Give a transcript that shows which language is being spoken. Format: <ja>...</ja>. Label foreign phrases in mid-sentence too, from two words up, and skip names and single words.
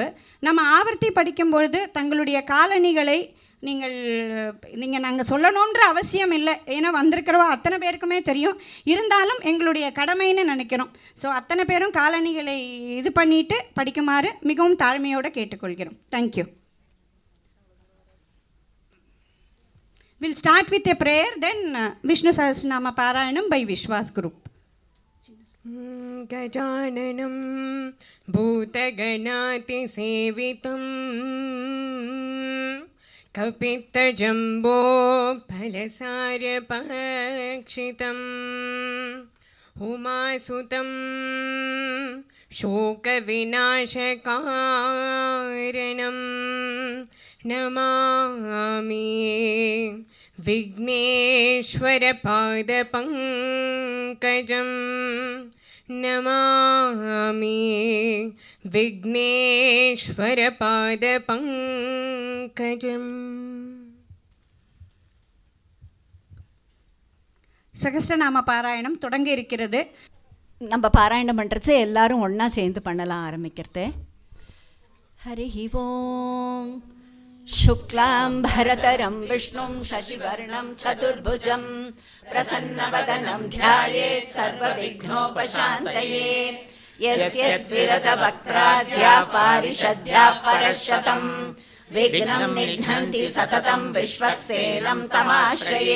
<ta>நம்ம ஆவர்த்தி படிக்கும்பொழுது தங்களுடைய காலணிகளை நீங்கள் நாங்கள் சொல்லணுன்ற அவசியம் இல்லை. ஏன்னா வந்திருக்கிறவா அத்தனை பேருக்குமே தெரியும். இருந்தாலும் எங்களுடைய கடமைன்னு நினைக்கிறோம். ஸோ அத்தனை பேரும் காலணிகளை இது பண்ணிவிட்டு படிக்குமாறு மிகவும் தாழ்மையோடு கேட்டுக்கொள்கிறோம்.</ta> <en>Thank you. We'll start with a prayer, then Vishnu Sahasranama Parayanam by Vishwas Group.</en> <sa>गजाननं भूतगणातिसेवितं कपित्तजम्बो फलसारभक्षितम् उमासुतं शोकविनाशकारणं नमामि विघ्नेश्वरपादपङ्कजं नमामि विघ्नेश्वरपादपङ्कजम्.</sa> <ta>சகஸ்ரநாம பாராயணம் தொடங்க இருக்கிறது. நம்ம பாராயணம் பண்ணுறச்சு எல்லாரும் ஒன்றா சேர்ந்து பண்ணலாம். ஆரம்பிக்கிறது.</ta> <sa>हरिः ओम्. शुक्लां भरतरं विष्णुं शशिवर्णं चतुर्भुजं प्रसन्नवदनं ध्यायेत् सर्वविघ्नोपशान्तये. यस्यद्विरतवक्त्राद्याः पारिषद्याः परशतं विघ्नं निघ्नन्ति सततं विश्वक्सेनं तमाश्रये.</sa>